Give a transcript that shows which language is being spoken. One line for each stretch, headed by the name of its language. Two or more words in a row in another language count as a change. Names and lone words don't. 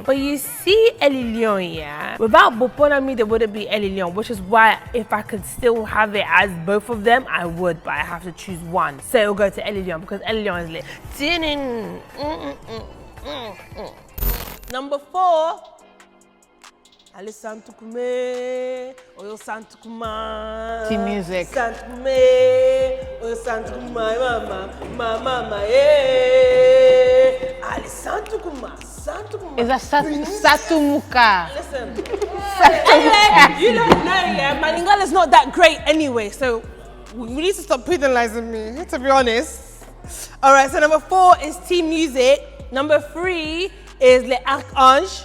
English: But you see Ellie Lyon, yeah? Without Boponami, there wouldn't be Ellie Lyon, which is why if I could still have it as both of them, I would, but I have to choose one. So it'll go to Ellie Lyon because Ellie Lyon is lit. Number 4.
Lingala: Ale Santu Kume, Oyo Santu Kuma.
English: Team Music.
Lingala: Santu Kume, Oyo Santu Kuma, mama, yeah. Ale Santu Kuma, Santu Kuma.
English: Is that Satumuka? Listen. Anyway, you don't know, yeah. My Lingala is not that great anyway, so we need to stop penalizing me, to be honest. All right, so number 4 is Team Music. Number 3 is Les Archanges.